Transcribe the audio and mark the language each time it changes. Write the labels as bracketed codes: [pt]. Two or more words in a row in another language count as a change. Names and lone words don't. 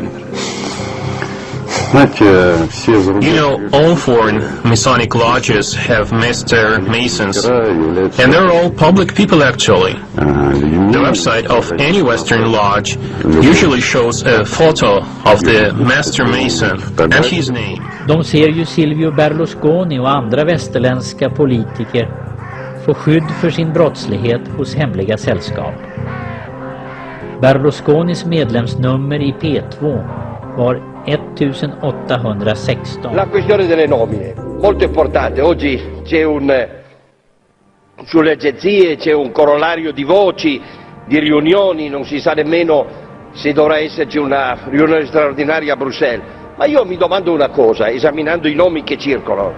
[en] You know, all foreign Masonic lodges have Master Masons, and they're all public people actually. The website of any Western lodge usually shows a photo of the Master Mason and his name. [sv] De ser ju Silvio Berlusconi och andra västerländska politiker få skydd för sin brottslighet hos hemliga sällskap. Berlusconis medlemsnummer i P2 var 1816. [it] La questione delle nomine, molto importante. Oggi c'è sulle agenzie c'è un corollario di voci, di riunioni, non si sa nemmeno se dovrà esserci una riunione straordinaria a Bruxelles. Ma io mi domando una cosa, esaminando i nomi che circolano.